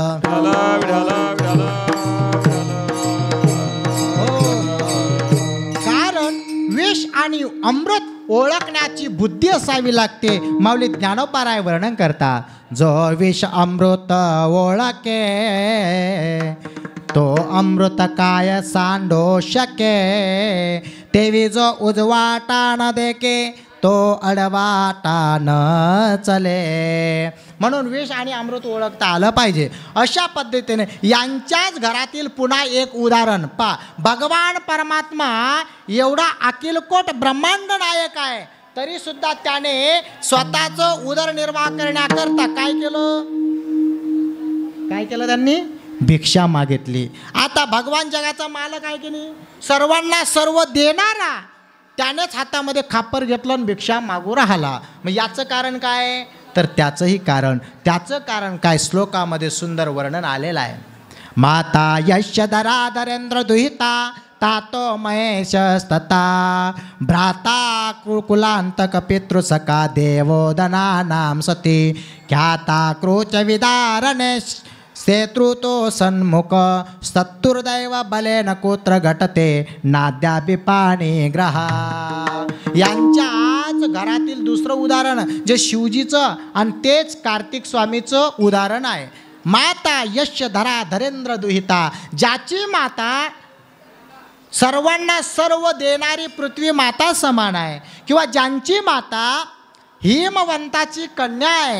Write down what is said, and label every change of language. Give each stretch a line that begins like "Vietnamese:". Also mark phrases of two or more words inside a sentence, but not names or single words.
Marathi: कारण विष आणि अमृत ओळखण्याची बुद्धी असावी लागते. माऊली ज्ञानोबाराय वर्णन करता, जो विष अमृत ओळखे तो अमृत काय सांडो शके, तेवी जो उजवाटा न देके तो अडवाटा न चले. म्हणून विष आणि अमृत ओळखता आलं पाहिजे. अशा पद्धतीने यांच्याच घरातील पुन्हा एक उदाहरण पा. भगवान परमात्मा एवढा अखिलकोट ब्रह्मांड नायक आहे, तरी सुद्धा त्याने स्वतःचं उदरनिर्वाह करण्याकरता काय केलं, काय केलं त्यांनी, भिक्षा मागितली. आता भगवान जगाचा मालक आहे की नाही, सर्वांना सर्व देणारा, त्यानेच हातामध्ये खापर घेतलं आणि भिक्षा मागू राहिला. मग याचं कारण काय, तर त्याचंही कारण, त्याचं कारण काय श्लोकामध्ये सुंदर वर्णन आलेलं आहे.
Sanskrit: माता यशधरा धरेंद्र दुहिता तातो महेशस्तता भ्राता कुलांतक पितृसका देवोदनानां सती ख्याता क्रोच विदारणे सेतृतो सन्मुख सत्तुर्दैव बलेन कुत्र घटते नाद्यापि पाणी ग्रहा.
Marathi: यांच्याच घरातील दुसरं उदाहरण जे शिवजीचं आणि तेच कार्तिक स्वामीचं उदाहरण आहे. माता यशधरा धरेंद्र दुहिता, ज्याची माता सर्वांना सर्व देणारी पृथ्वी माता समान आहे, किंवा ज्यांची माता हिमवंताची कन्या आहे.